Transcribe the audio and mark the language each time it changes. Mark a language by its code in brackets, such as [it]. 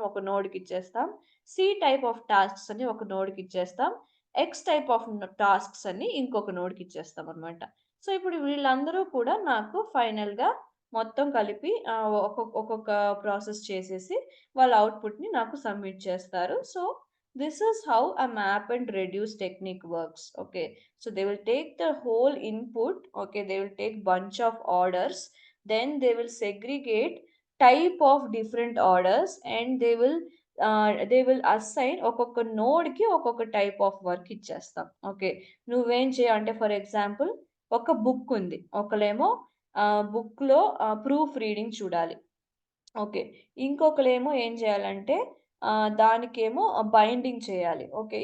[te] ఒక నోడ్‌కిచ్చేస్తాం. C type of tasks అన్ని ఒక నోడ్‌కిచ్చేస్తాం. ఎక్స్ టైప్ ఆఫ్ టాస్క్స్ అన్ని ఇంకొక నోడ్‌కిచ్చేస్తామనమాట. సో, ఇప్పుడు వీళ్ళందరూ కూడా నాకు ఫైనల్‌గా మొత్తం కలిపి ఒక్కొక్క ప్రాసెస్ చేసేసి వాళ్ళ ఔట్‌పుట్‌ని నాకు సబ్మిట్ చేస్తారు. [en] So, this is how a map and reduce technique works. Okay. So they will take the whole input. Okay. They will take bunch of orders. Then they will segregate type of different orders and they will they will assign [te] ఒక్కొక్క నోడ్‌కి ఒక్కొక్క type of work ఇచ్చేస్తాం. Okay. నువ్వేం అంటే for example ఒక book ఉంది. ఒకళ్ళేమో బుక్‌లో ప్రూఫ్ రీడింగ్ చూడాలి. ఓకే. ఇంకొకళ్ళేమో ఏం చేయాలంటే దానికేమో బైండింగ్ చేయాలి. ఓకే.